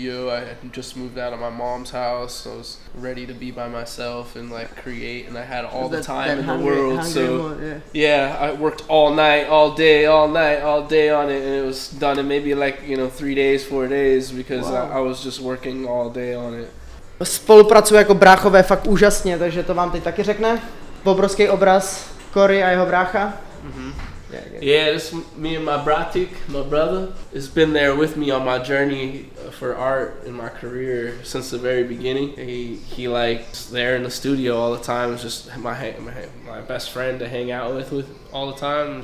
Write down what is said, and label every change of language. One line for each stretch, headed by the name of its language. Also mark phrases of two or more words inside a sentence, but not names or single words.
English: I had just moved out of my mom's house. So I was ready to be by myself and like create, and I had all the time in the world. So yeah, I worked all night, all day on it, and it was done in maybe like 3 days, 4 days, because wow. I was just working all day on it.
Czech: Spolupracuje jako bráchové fakt úžasně, takže to vám teď taky řekne. Obrovský obraz Cory a jeho brácha. Mm-hmm.
English: Yeah, this me and my bratik, my brother, has been there with me on my journey for art in my career since the very beginning. He likes there in the studio all the time. It's just my best friend to hang out with all the time.